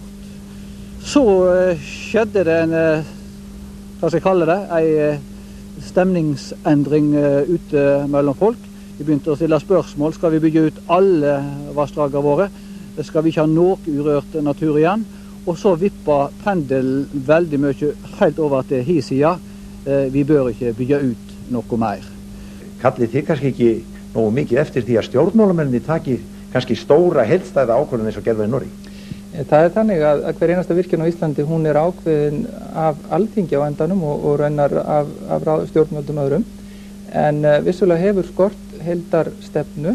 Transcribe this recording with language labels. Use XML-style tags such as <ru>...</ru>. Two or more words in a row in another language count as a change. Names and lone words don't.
<no>Så skjedde det hva skal jeg kalle det, en stemningsendring ute mellom folk. Vi begynte å stille spørsmål, skal vi bygge ut alle vassdragene våre? Skal vi ikke ha noe urørt natur igjen? Og så vippa pendelen veldig mye helt over til hi sida. Vi bør ikke bygge ut noe mer.</no> <is>Kallið þið kannski ekki nógu mikið eftir því að stjórnmálamenninni taki kannski stóra heildstæða ákvörðun eins og gerði í Noregi? Það er þannig að hver einasta virkjun á Íslandi, hún er ákveðin af Alþingi á endanum og raunar af stjórnvöldum öðrum. En vissulega hefur skort heildarstefnu.</is>